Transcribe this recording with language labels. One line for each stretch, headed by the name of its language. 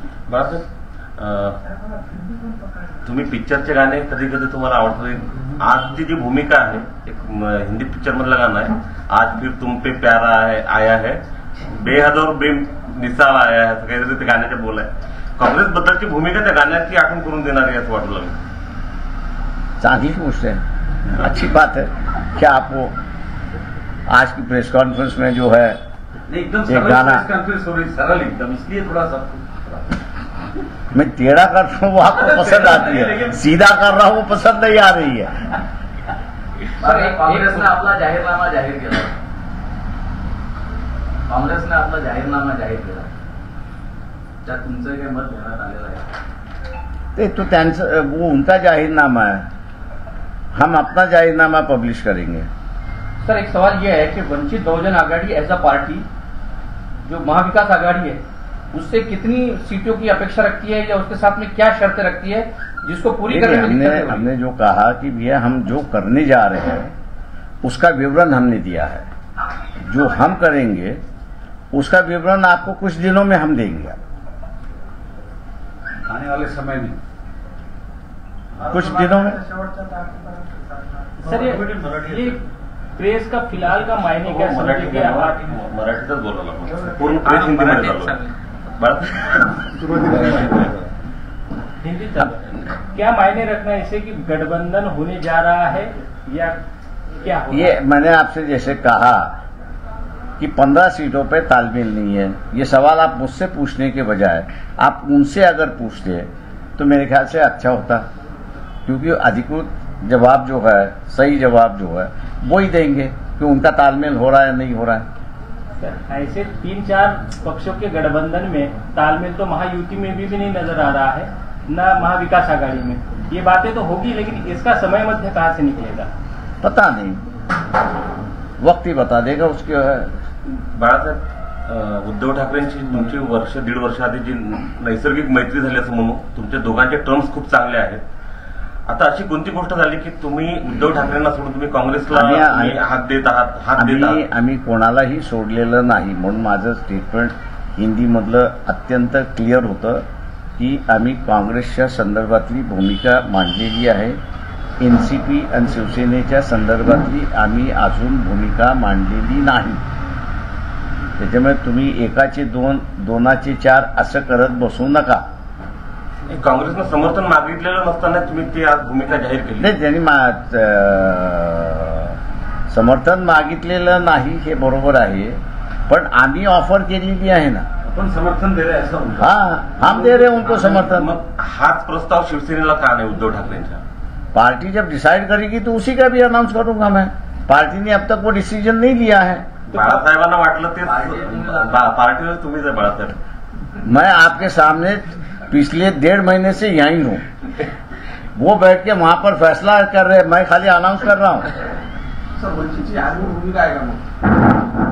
Marathi: बाळासाहेब, तुम्ही पिक्चरचे गाणे कधी कधी तुम्हाला आवडतात। आजची जी भूमिका आहे, एक हिंदी पिक्चर मधलं गाणं आहे,
Hindi: आज फिर तुम पे प्यारा है आया है,
Marathi: बेहद और बेमिसाल आया है, असं काहीतरी ते गाण्याचे बोल आहे। काँग्रेस बद्दलची भूमिका त्या गाण्याची आठवण करून देणारी असं वाटू लागलं। चांगली गोष्ट
Hindi: है, अच्छी बात है। क्या आपको आज की प्रेस कॉन्फ्रेंस में जो है
Marathi: एकदम
Hindi: एक गाना कॉन्फ्रेंस हो रही, सरल एकदम, इसलिए थोड़ा सा मैं टेढ़ा कर रहा हूँ वो आपको पसंद आती है, सीधा कर रहा हूँ वो पसंद नहीं आ रही है।
Marathi: काँग्रेसने आपला जाहीरनामा जाहीर केला, काँग्रेसने आपला जाहीरनामा जाहीर केला, त्यात तुमचं काही मत घेण्यात आलेलं आहे? ते तो त्यांचं
Hindi: वो उनका जाहीरनामा है, हम अपना जाहीरनामा पब्लिश करेंगे। सर एक सवाल यह है कि Vanchit Bahujan Aghadi
English: as a party
Hindi: जो महाविकास आघाड़ी है उससे कितनी सीटों की अपेक्षा रखती है या उसके साथ में क्या शर्तें रखती है जिसको पूरी करने में दिक्कत होगी? हमने जो कहा कि भैया हम जो करने जा रहे हैं उसका विवरण हमने दिया है, जो हम करेंगे उसका विवरण आपको कुछ दिनों में हम देंगे, आने वाले समय में कुछ दिनों में। सर ये प्रेस का फिलहाल का मायने क्या समझेंगे आप?
Marathi: मराठीतच बोलायला पूर्ण प्रेस हिंदीमध्ये चालू
Hindi: हिंदी क्या मायने रखना है इसे कि गठबंधन होने जा रहा है या क्या होगा? ये मैंने आपसे जैसे कहा कि 15 सीटों पे तालमेल नहीं है, ये सवाल आप मुझसे पूछने के बजाय आप उनसे अगर पूछते तो मेरे ख्याल से अच्छा होता, क्योंकि अधिकृत जवाब जो है, सही जवाब जो है वो ही देंगे कि उनका तालमेल हो रहा है नहीं हो रहा है। ऐसे 3-4 पक्षों के गठबंधन में तालमेल तो महायुति में भी नहीं नजर आ रहा है, न महाविकास आघाड़ी में। ये बातें तो होगी, लेकिन इसका समय मध्य कहाँ से निकलेगा पता नहीं, वक्त ही बता देगा उसके।
Marathi: बाळासाहेब, उद्धव ठाकरेंची तुमची 1.5 वर्ष आधी जी नैसर्गिक मैत्री झाली असं म्हणू, तुमच्या दोघांचे टर्म्स खूप चांगले आहेत। आता अशी कोणती गोष्ट झाली की तुम्ही उद्धव ठाकरेंना सोडून तुम्ही काँग्रेसला हात देत आहात? आम्ही कोणालाही सोडलेलं नाही, म्हणून माझं स्टेटमेंट हिंदीमधलं अत्यंत क्लिअर होतं की आम्ही काँग्रेसच्या संदर्भातली भूमिका मांडलेली आहे, एनसीपी आणि शिवसेनेच्या संदर्भातली आम्ही अजून भूमिका मांडलेली नाही। त्याच्यामुळे तुम्ही एकाचे 2, 2चे 4 असं करत बसू नका। काँग्रेसनं समर्थन मागितलेलं नसताना तुम्ही ती आज भूमिका जाहीर केली? नाही, त्यांनी समर्थन मागितलेलं नाही हे बरोबर आहे, पण आम्ही ऑफर केलेली आहे ना, आपण समर्थन दे रहे असं म्हणतो।
Hindi: हाँ, हम दे रहे हैं उनको समर्थन।
Marathi: मग हाच प्रस्ताव शिवसेनेला का नाही उद्धव ठाकरेंच्या?
Hindi: पार्टी जब डिसाइड करेगी तो उसी का भी अनाउंस करूंगा मैं। पार्टी ने अब तक वो डिसीजन नहीं लिया है।
Marathi: बाळासाहेबांना वाटलं ते पार्टीवर तुम्हीच आहे बाळासाहेब।
Hindi: मैं आपके सामने पिछले 1.5 महीने से यहीं हूँ, वो बैठ के वहां पर फैसला कर रहे, मैं खाली अनाउंस कर रहा हूँ।
Marathi: सर वंचितची आर्मी भूमिका आहे का मग?